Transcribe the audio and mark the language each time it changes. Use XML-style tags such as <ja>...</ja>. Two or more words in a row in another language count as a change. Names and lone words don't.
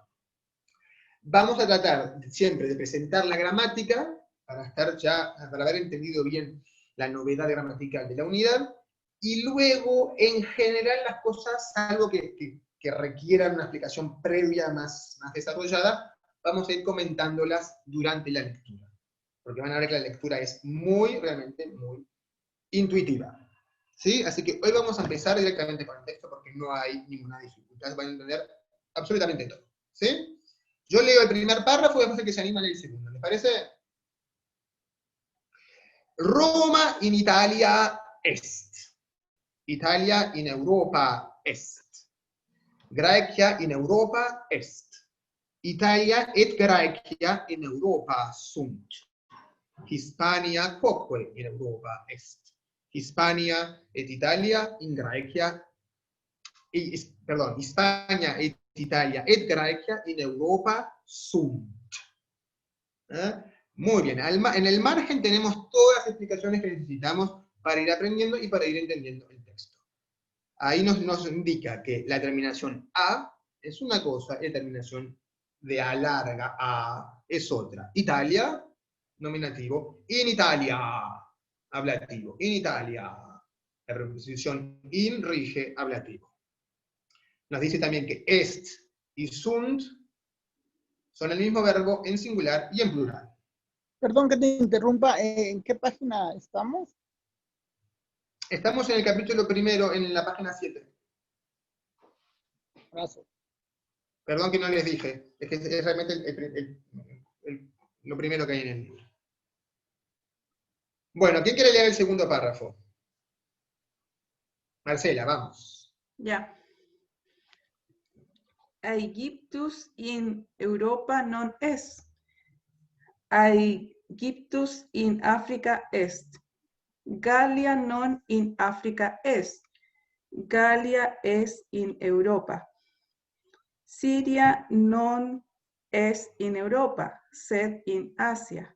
<es>Vamos a tratar siempre de presentar la gramática para haber entendido bien la novedad gramatical de la unidad, y luego, en general, las cosas, algo que requieran una explicación previa más desarrollada, vamos a ir comentándolas durante la lectura, porque van a ver que la lectura es realmente muy intuitiva. ¿Sí? Así que hoy vamos a empezar directamente con el texto porque no hay ninguna dificultad, van a entender absolutamente todo. ¿Sí? Yo leo el primer párrafo y después el que se anima a leer el segundo. ¿Les parece?</es> <la>Roma in Italia est. Italia in Europa est. Graecia in Europa est. Italia et Graecia in Europa sunt. Hispania quoque in Europa est. Hispania et Italia in Graecia, Hispania et Italia et Graecia in Europa sunt.</la> <es>Muy bien, en el margen tenemos todas las explicaciones que necesitamos para ir aprendiendo y para ir entendiendo el texto. Ahí nos indica que la terminación A es una cosa y la terminación de A larga, A, es otra. Italia, nominativo.</es> <la>In Italia, ablativo. In Italia,</la> <es>la preposición in rige ablativo. Nos dice también que est y sunt son el mismo verbo en singular y en plural. Perdón que te interrumpa, ¿en qué página estamos? Estamos en el capítulo primero, en la página 7. Gracias. Perdón que no les dije, es que es realmente lo primero que hay en el libro. Bueno, ¿quién quiere leer el segundo párrafo? Marcela, vamos. Ya.</es> <la>Aegyptus in Europa non est. Aegyptus in Africa est. Gallia non in Africa est. Gallia es in Europa. Siria non es in Europa, sed in Asia.</la>